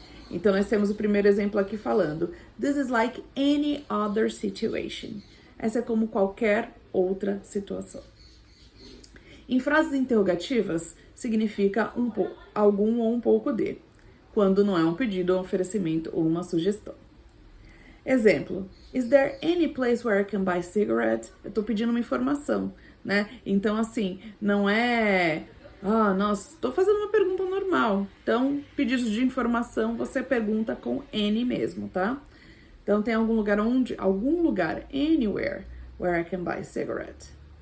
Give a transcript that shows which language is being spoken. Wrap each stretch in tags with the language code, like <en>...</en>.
<pt>Então, nós temos o primeiro exemplo aqui falando,</pt> <en>this is like any other situation.</en> <pt>Essa é como qualquer outra situação. Em frases interrogativas, significa algum ou um pouco de, quando não é um pedido, um oferecimento ou uma sugestão. Exemplo,</pt> <en>is there any place where I can buy cigarette?</en> <pt>Eu tô pedindo uma informação, né? Então, assim, não é... nossa, tô fazendo uma pergunta normal. Então, pedidos de informação, você pergunta com any mesmo, tá? Então, tem algum lugar</pt> <en>anywhere, where I can buy cigarette.</en>